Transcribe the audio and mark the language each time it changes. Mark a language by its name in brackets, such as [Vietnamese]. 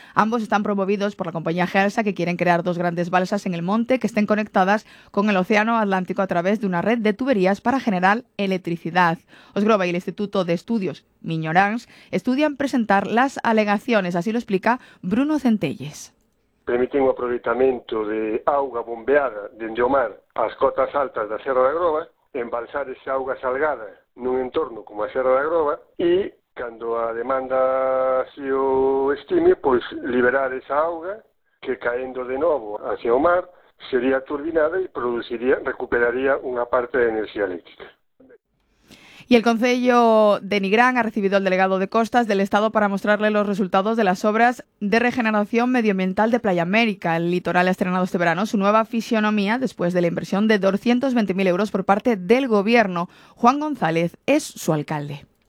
[Spanish] Ambos están promovidos por la compañía Gersa, que quieren crear dos grandes balsas en el monte que estén conectadas con el Océano Atlántico a través de una red de tuberías para generar electricidad. Osgroba y el Instituto de Estudios Miñorans estudian presentar las alegaciones, así lo explica Bruno Centelles. [Galician] Permiten un aproveitamiento de agua bombeada dende o mar ás cotas altas da Serra da Groba, embalsar esa auga salgada nun entorno como a Serra da Groba e, cando a demanda se o estime, pois liberar esa auga que, caendo de novo hacia o mar, sería turbinada e recuperaría unha parte de enerxía eléctrica. [Spanish] Y el Concello de Nigrán ha recibido al delegado de Costas del Estado para mostrarle los resultados de las obras de regeneración medioambiental de Playa América. El litoral ha estrenado este verano su nueva fisionomía después de la inversión de 220.000 euros por parte del Gobierno. Juan González es su alcalde.